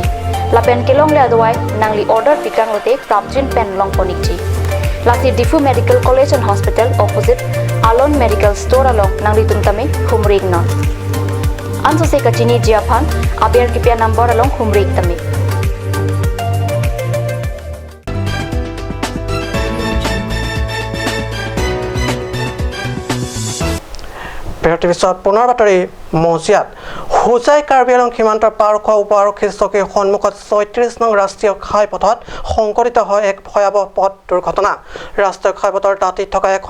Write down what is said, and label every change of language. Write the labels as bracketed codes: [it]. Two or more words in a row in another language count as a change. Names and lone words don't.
[mjw] Lapen kilong le adawai nang li order pikang lote prapjin pen long ponikji. Lasi Difu Medical College and Hospital opposite Alon Medical Store along nang litum tame humring non. Anso se kachini jiapan aber kipia number along humring tame. [as] বিৰতিৰ পিছত পুনৰ বাতৰি মজিয়াত হোজাই কাৰ্বি আংলং সীমান্তৰ পাৰ খোৱা উপ আৰক্ষী চকীৰ সন্মুখত ৩৬ নং ৰাষ্ট্ৰীয় ঘাইপথত সংঘটিত হয় এক ভয়াৱহ পথ দুৰ্ঘটনা ৰাষ্ট্ৰীয় ঘাইপথৰ দাঁতিত থকা এখন